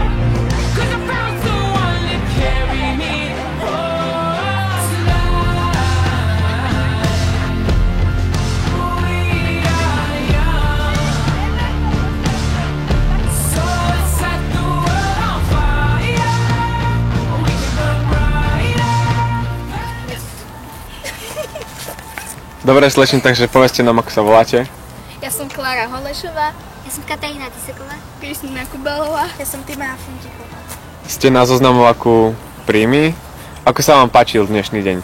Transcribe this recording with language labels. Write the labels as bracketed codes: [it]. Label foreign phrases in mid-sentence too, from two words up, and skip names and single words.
[en] 'Cause I found someone to carry me home tonight. We are young, so let's set the world on fire. We can burn brighter. [sk] Dobre, slečne, takže povedzte nám, ako sa voláte. Ja som Klára Holešová. Ja som Katarína Tyseková. Kristina Kubelová. Ja som Timea Funtiková. Ste na zoznamováku príjmy. Ako sa vám páčil dnešný deň?